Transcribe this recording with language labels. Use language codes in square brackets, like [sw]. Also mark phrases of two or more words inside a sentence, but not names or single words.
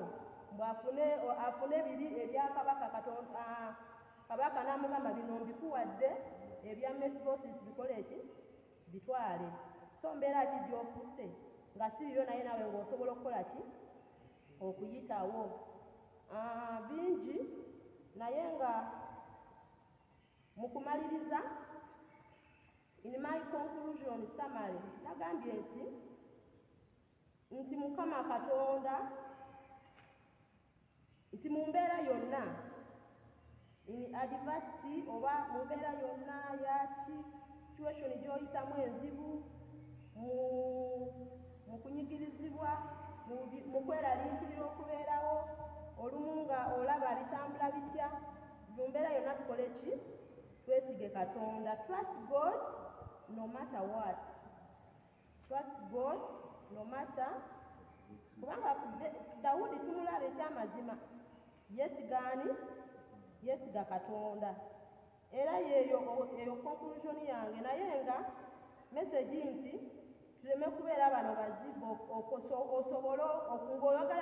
[lg] mbwafune biri ebya kabaka n'amugamba bino mbikuwadde ebya Mephibosheth bikole eki bitwale so mbeera ki gy'ofudde nga si bibyo naye nawe ng'osobola okukola ki okuyitawo bingi naye nga mu kumaliriza [en] in my conclusion summary [lg] nagambye nti Mukama Katonda nti mu mbeera yonna [en] in adversity [lg] oba mu mbeera yonna yaki situation gy'oyitamu enzibu mu kunyigirizibwa mu kweraliikirira okubeerawo olumu nga olaba bitambula bitya mu mbeera yonna tukole ki twesige Katonda [en] trust God no matter what trust God no matter [lg] kubanga Dawudi tumulaba ekyamazima yesiga Katonda era yeeyo conclusion yange naye nga message nti tuleme kubeera bano bazibu osobole ng'oyagala